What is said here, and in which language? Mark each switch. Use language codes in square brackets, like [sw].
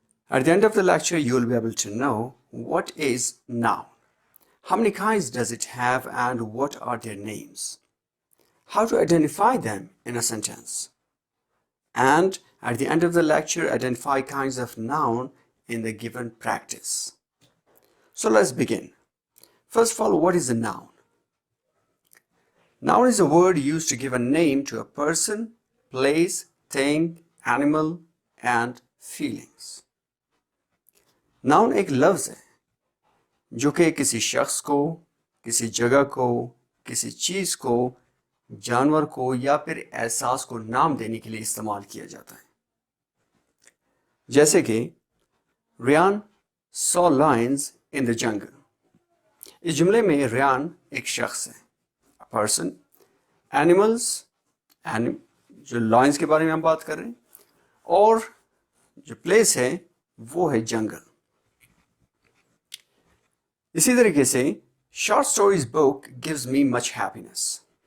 [en] At the end of the lecture, you'll be able to know what is noun, how many kinds does it have and what are their names, how to identify them in a sentence, and at the end of the lecture, identify kinds of noun in the given practice. So let's begin. First of all, what is a noun? Noun is a word used to give a name to a person, place, thing, animal and feelings. [hi] Noun एक लफ्ज़ है जो कि किसी शख्स को, किसी जगह को, किसी चीज़ को, जानवर को या फिर एहसास को नाम देने के लिए इस्तेमाल किया जाता है. जैसे कि [en] Riyan saw lions in the jungle. [hi] इस जुमले में रियान एक शख्स है, [en] a person, animals, [hi] जो लायंस के बारे में हम बात कर रहे हैं, और जो प्लेस है वो है जंगल. [en] इसी तरीके से short stories book gives me much happiness.